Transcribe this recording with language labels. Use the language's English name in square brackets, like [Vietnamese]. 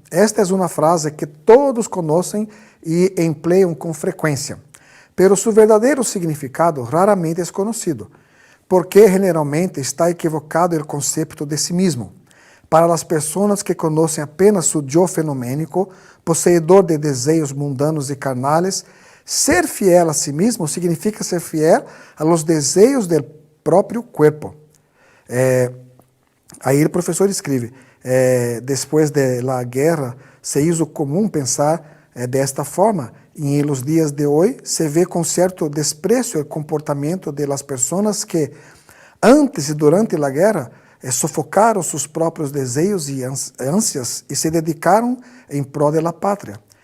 [Portuguese] Esta é uma frase que todos conhecem e empleiam com frequência. [Spanish] pero su verdadero significado raramente es conocido, porque generalmente está equivocado el concepto de sí mismo. Para las personas que conocen apenas su yo fenoménico, poseedor de deseos mundanos y carnales, ser fiel a sí mismo significa ser fiel a los deseos del propio cuerpo. [Portuguese] Aí o professor escreve, depois da guerra, [Spanish] se hizo [Portuguese] comum pensar desta forma, e nos dias de hoje se vê com certo desprezo o comportamento de [Spanish] las [Portuguese] pessoas que, antes e durante a guerra, sofocaram seus próprios desejos e ânsias e se dedicaram em prol da pátria.